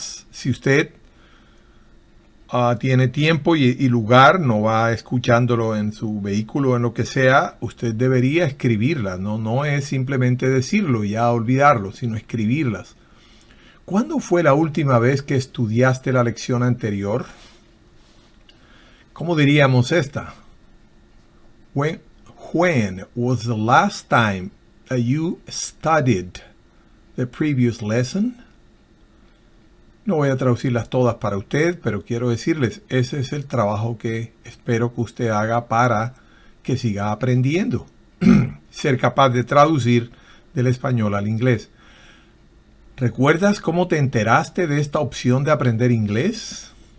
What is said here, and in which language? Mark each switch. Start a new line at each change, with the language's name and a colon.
Spanish: Si usted tiene tiempo y lugar, no va escuchándolo en su vehículo o en lo que sea, usted debería escribirlas. No es simplemente decirlo y ya olvidarlo, sino escribirlas. ¿Cuándo fue la última vez que estudiaste la lección anterior? ¿Cómo diríamos esta?
English: When was the last time that you studied the previous lesson?
Spanish: No voy a traducirlas todas para usted, pero quiero decirles, ese es el trabajo que espero que usted haga para que siga aprendiendo. Ser capaz de traducir del español al inglés. ¿Recuerdas cómo te enteraste de esta opción de aprender inglés?